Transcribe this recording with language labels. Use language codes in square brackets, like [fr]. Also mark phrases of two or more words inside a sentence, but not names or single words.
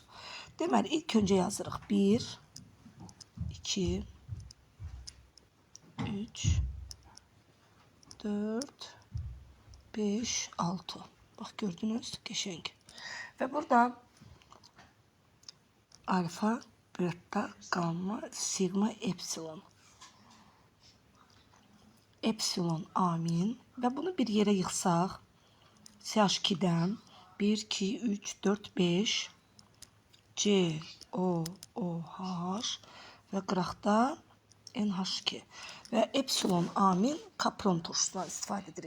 [az] Deməli, ilk öncə yazırıq 1, 2, 3, 4, 5, 6. Bax, gördünüz, qəşəng. Və burada alfa, beta, gamma, sigma, epsilon. Epsilon, amin. Və bunu bir yerə yıxsaq, CH2-dən 1, 2, 3, 4, 5, C, O, OH və qıraqda NH2. Və epsilon, amin kapron turşusundan istifadə edirik.